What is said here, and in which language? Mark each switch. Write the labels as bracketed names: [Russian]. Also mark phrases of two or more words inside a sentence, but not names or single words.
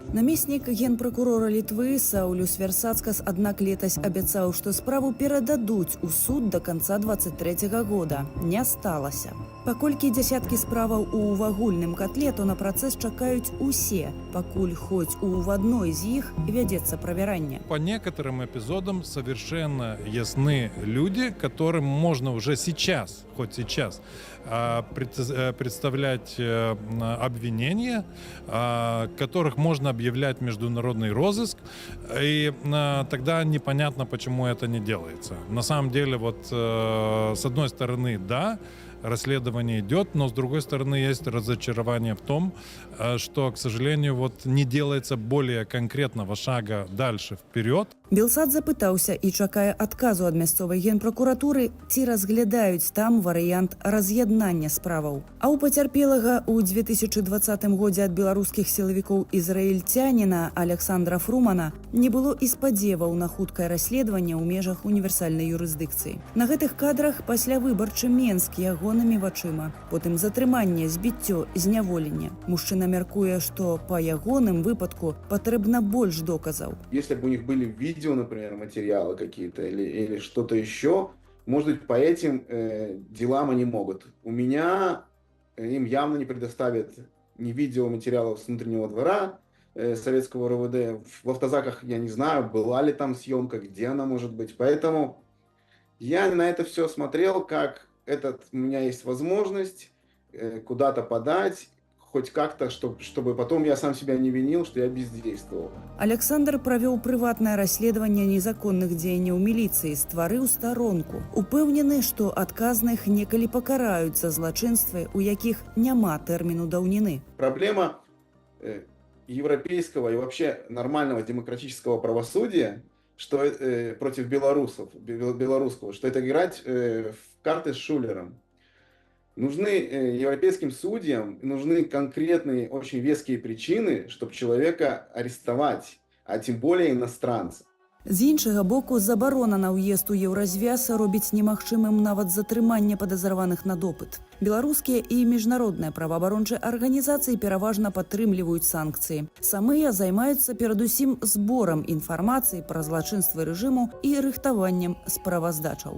[Belarusian] Намеснік генпракурора Літвы Саулюс Версацкас, аднак летась абяцаў, што справу перададуць у суд да канца 23 года. Не сталася. Паколькі дзясяткі справаў у агульным котле, то на працэс чакаюць усе, пакуль хоць [Russian] в одной [Belarusian] з іх вядзецца правяранне. [Russian] По некоторым эпизодам совершенно ясны люди, которым можно уже сейчас, хоть сейчас, представлять обвинения, которых можно объявлять международный розыск, и тогда непонятно, почему это не делается. На самом деле, вот с одной стороны, да, расследование идет, но с другой стороны есть разочарование в том, что, к сожалению, вот не делается более конкретного шага дальше вперед. [Belarusian] Белсад запытаўся і чакае адказу ад мясцовай генпракуратуры, ці разглядаюць там варыянт раз'яднання справаў. А ў пацярпелага ў 2020 годзе ад беларускіх сілавікоў ізраільцяніна Александра Фрумана не было і спадзеваў на хуткае расследаванне ў межах універсальнай юрысдыкцыі. На гэтых кадрах паслявыбарчы Менск ягонымі вачыма, потым затрыманне, збіццё, зняволенне. Мужчына мяркуе, што па ягоным выпадку патрэбна больш доказаў. [Russian] Если бы у них были видео, например, материалы какие-то или что-то еще, может быть, по этим делам они могут. У меня им явно не предоставят ни видеоматериалов с внутреннего двора советского РОВД. В автозаках я не знаю, была ли там съемка, где она может быть. Поэтому я на это все смотрел, как у меня есть возможность куда-то подать, хоть как-то, чтобы потом я сам себя не винил, что я бездействовал. [Belarusian] Александр правёў прыватнае расследаванне незаконных дзеянняў міліцыі, стварыў старонку. Упэўнены, што адказных некалі пакараюць за злачынствы, у якіх няма тэрміну даўніны. [Russian] Проблема европейского и вообще нормального демократического правосудия, что против белорусского, что это играть в карты с шулером. Нужны европейским судьям, нужны конкретные, очень веские причины, чтобы человека арестовать, а тем более иностранца. [Belarusian] З іншага боку, забарона на ўезд у Еўразвяз робіць немагчымым нават затрыманне падазраваных на допыт. Беларускія і міжнародныя праваабарончыя арганізацыі пераважна падтрымліваюць санкцыі. Самыя займаюцца перадусім зборам інфармацыі пра злачынствы рэжыму і рыхтаваннем справаздачаў.